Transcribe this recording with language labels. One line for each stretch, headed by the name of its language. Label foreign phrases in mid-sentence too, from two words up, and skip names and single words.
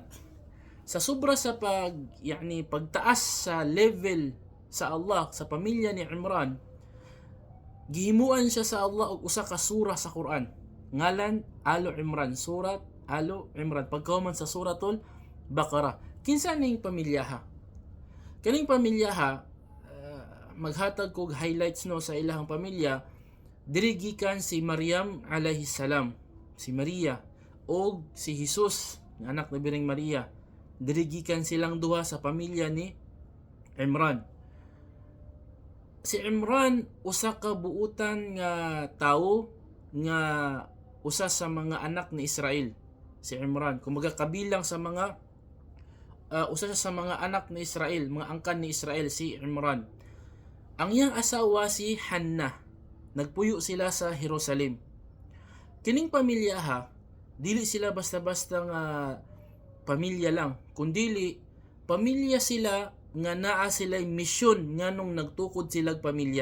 Cebuano: Sa sobra sa pagtaas sa level sa Allah sa pamilya ni Imran, gihimuan siya sa Allah og usa ka sura sa Quran. Ngalan Alu Imran, surat Alu Imran. Pagkahuman sa suratul Baqarah. Kinsa ning pamilyaha? Kaning pamilyaha, maghatag kog highlights no sa ilahang pamilya. Diri gikan si Maryam
Arabic: عليه السلام,
Cebuano: si Maria, og si Jesus, nga anak ni Biring Maria. Diri gikan silang duha sa pamilya ni Imran. Si Imran usa ka buutan nga tawo nga usa sa mga anak ni Israel. Si Imran kumbaga kabilang sa mga usa sa mga anak ni Israel, mga angkan ni Israel si Imran. Ang iyang asawa si Hannah. Nagpuyo sila sa Jerusalem. Kining pamilya ha, dili sila basta-basta nga pamilya lang, kundili pamilya sila nga naa sila'y misyon nganong nagtukod silag pamilya.